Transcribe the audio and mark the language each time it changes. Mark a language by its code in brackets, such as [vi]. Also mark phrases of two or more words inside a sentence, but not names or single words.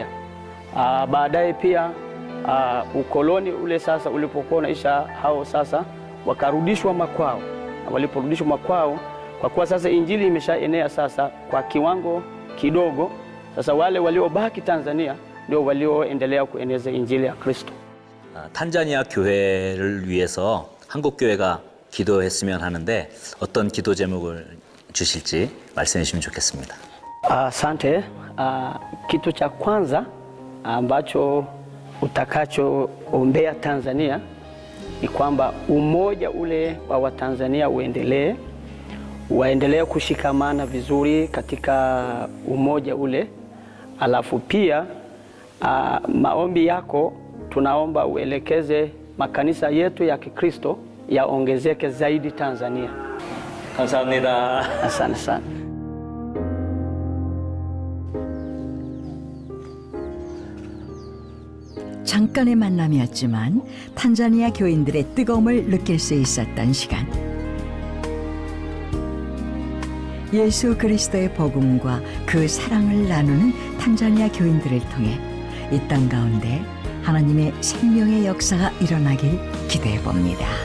[sw] Baadaye pia ukoloni ule sasa ulipokuwa unaisha, hao sasa wakarudishwa makwao. Na waliporudishwa makwao, kwa kuwa sasa injili imeshaenea sasa kwa kiwango kidogo, sasa wale waliobaki Tanzania ndio walioendelea kueneza injili ya Kristo. [ko] 탄자니아 교회를 위해서 한국 교회가 기도했으면 하는데 어떤 기도 제목을 주실지 말씀해 주시면 좋겠습니다. [sw] Asante. Kitu cha kwanza ambacho utakachoombea Tanzania ni kwamba umoja ule wa Watanzania waendelee kushikamana vizuri katika umoja ule. Alafu pia maombi yako tunaomba uelekeze makanisa yetu ya Kikristo yaongezeke zaidi Tanzania. [ko] 감사합니다. [sw] Asante sana. [ko] 잠깐의 만남이었지만 탄자니아 교인들의 뜨거움을 느낄 수 있었던 시간. 예수 그리스도의 복음과 그 사랑을 나누는 탄자니아 교인들을 통해 이 땅 가운데 하나님의 생명의 역사가 일어나길 기대해 봅니다.